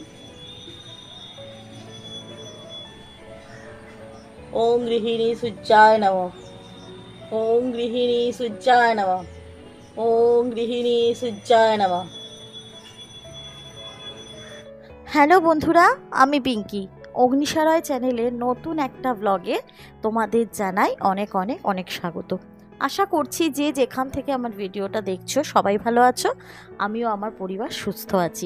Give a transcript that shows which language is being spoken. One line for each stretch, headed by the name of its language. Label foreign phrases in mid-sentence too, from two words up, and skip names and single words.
Sanskrit: ओम गृहिणी सूज्याय नमः। ओम गृहिणी सूज्याय नमः। ओम गृहिणी सूज्याय नमः।
Bangla: হ্যালো বন্ধুরা, আমি পিঙ্কি অগ্নিসারয় চ্যানেলের নতুন একটা ব্লগে তোমাদের জানাই অনেক অনেক অনেক স্বাগত। আশা করছি যে যেখান থেকে আমার ভিডিওটা দেখছো সবাই ভালো আছো, আমিও আমার পরিবার সুস্থ আছি।